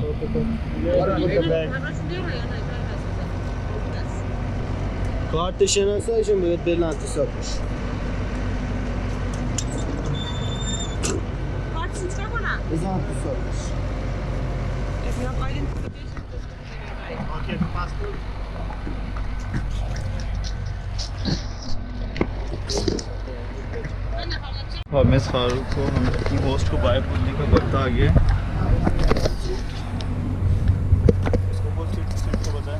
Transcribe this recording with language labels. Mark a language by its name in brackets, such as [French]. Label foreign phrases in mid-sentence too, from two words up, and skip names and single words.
[Persian] کارت شناساییشون بهت بدن اعتصاب بشه. کارت چیکار کنم؟ بزن اعتصاب بشه. [English] Okay, passport. [Urdu] اور مس فاروق کو ہم اپنی ہوسٹ کو بائے بولنے کا وقت آ گیا ہے. اس کو بول سیٹ کو بتائیں.